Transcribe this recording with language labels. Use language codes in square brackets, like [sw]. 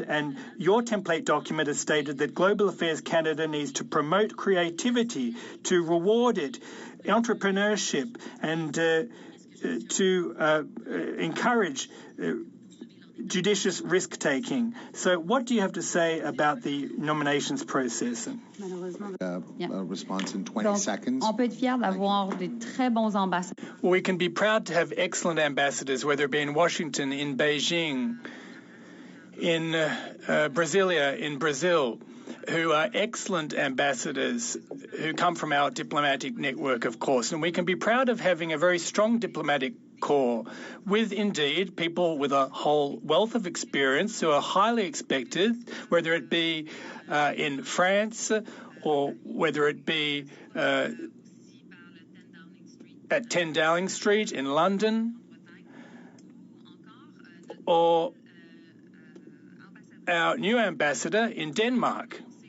[en] And your template document has stated that Global Affairs Canada needs to promote creativity, to reward it, entrepreneurship, and to encourage judicious risk-taking. So what do you have to say about the nominations process? Response in 20 seconds. [fr] On peut être fier d'avoir des très bons ambassadeurs. [en] Well, we can be proud to have excellent ambassadors, whether it be in Washington, in Beijing, in Brasilia, in Brazil, who are excellent ambassadors who come from our diplomatic network, of course. And we can be proud of having a very strong diplomatic corps with, indeed, people with a whole wealth of experience who are highly expected, whether it be in France or whether it be at 10 Downing Street in London, or our new ambassador in Denmark.